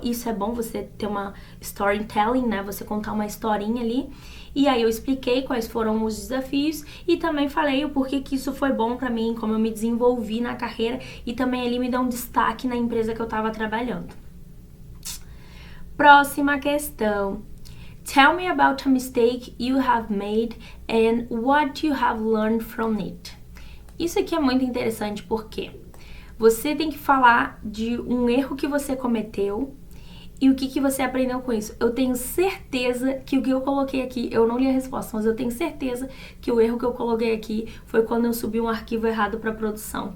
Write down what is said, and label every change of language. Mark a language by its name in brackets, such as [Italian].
[Portuguese] Isso é bom, você ter uma storytelling, né? Você contar uma historinha ali. E aí eu expliquei quais foram os desafios e também falei o porquê que isso foi bom pra mim, como eu me desenvolvi na carreira e também ele me deu um destaque na empresa que eu tava trabalhando. Próxima questão. [English] Tell me about a mistake you have made and what you have learned from it. [Portuguese] Isso aqui é muito interessante porque você tem que falar de um erro que você cometeu E o que você aprendeu com isso? Eu tenho certeza que o que eu coloquei aqui, eu não li a resposta, mas eu tenho certeza que o erro que eu coloquei aqui foi quando eu subi um arquivo errado para produção.